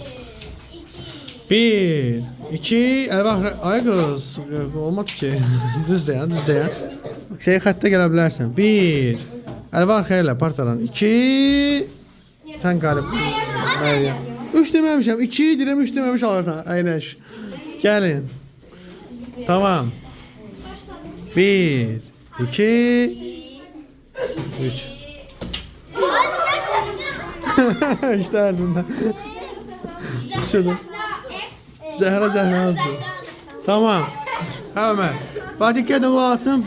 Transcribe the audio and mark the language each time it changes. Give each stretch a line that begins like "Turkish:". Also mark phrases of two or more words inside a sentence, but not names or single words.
Azerbaijani: 1, 2, Əlvar, ay qız, olmadı ki. Düz deyən. Xəttə gələ bilərsən. 1, Əlvar xeyirlə, partadan. 2, sən qalib. 3 deməmişəm, 2 deyirəm, 3 deməmiş alırsan. Əyləş. Gəlin. Tamam. 1, 2, 3.
Turkish: İşte ardından. Şunu. Zəhra aldı. Tamam. Hemen. Bak dikkat olsun.